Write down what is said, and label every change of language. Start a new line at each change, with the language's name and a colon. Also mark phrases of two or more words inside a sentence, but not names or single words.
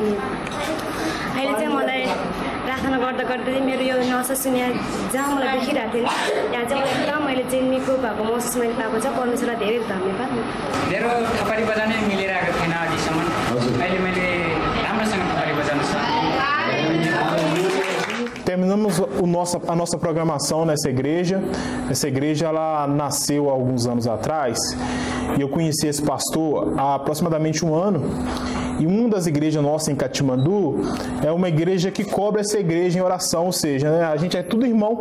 Nepali: अनि अहिले चाहिँ मलाई प्रार्थना गर्दा गर्दै मेरो यो नसा सुन्ने जहाँ मलाई देखिरहेको थियो त्यहाँ चाहिँ मलाई एकदम मैले चाहिँ निको भएको महसुस मैले पाएको छ। परमेश्वरलाई धेरै धन्यवाद। मेरो थपडी बजाउने मिलिरहेको थिएन अझैसम्म, अहिले मैले राम्रोसँग थपडी बजाउन सक्छु।
Portuguese: Terminamos a nossa programação nessa igreja. Essa igreja ela nasceu há alguns anos atrás e eu conheci esse pastor há aproximadamente um ano. E uma das igrejas nossas em Katmandu é uma igreja que cobre essa igreja em oração, ou seja, né, a gente é tudo irmão.